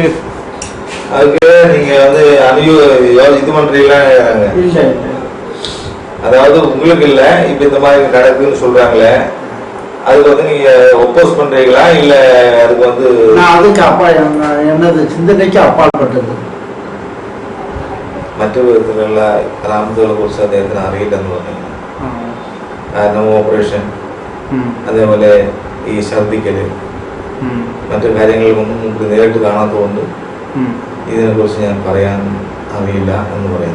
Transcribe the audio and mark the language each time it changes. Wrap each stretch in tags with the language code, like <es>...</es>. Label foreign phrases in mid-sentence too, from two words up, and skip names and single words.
<ta>நீங்க வந்து இது பண்றீங்களா? இல்ல. அதாவது உங்களுக்கு இல்ல, இப்ப இந்த மாதிரி நடக்குன்னு சொல்றாங்களே, அதுக்கு வந்து நீங்க ஒப்போஸ் பண்றீங்களா இல்ல அதுக்கு வந்து? நான் அதுக்கு என்னது சிந்தனைக்கு அப்பாற்பட்டது.</ta> <ml>മറ്റു വിധത്തിലുള്ള കലാമത്തുകളെ കുറിച്ച് അദ്ദേഹത്തിന് അറിയില്ലെന്ന് പറഞ്ഞു. കാരണം ഓപ്പറേഷൻ, അതേപോലെ ഈ ഛർദിക്കല്, മറ്റു കാര്യങ്ങളൊന്നും നമുക്ക് നേരിട്ട് കാണാത്തതുകൊണ്ട് ഇതിനെക്കുറിച്ച് ഞാൻ പറയാൻ അറിയില്ല എന്ന് പറയുന്നു.</ml>